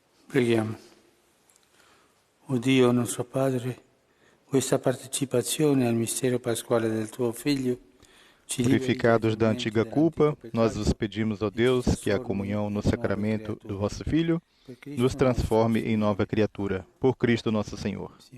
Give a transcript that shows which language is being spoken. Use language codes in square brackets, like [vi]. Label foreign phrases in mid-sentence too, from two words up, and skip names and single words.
[it] Preghiamo. O Dio nostro Padre, questa partecipazione al mistero pasquale del tuo Figlio, [pt] Purificados da antiga culpa, nós vos pedimos, ó Deus, que a comunhão no sacramento do vosso Filho nos transforme em nova criatura, por Cristo nosso Senhor.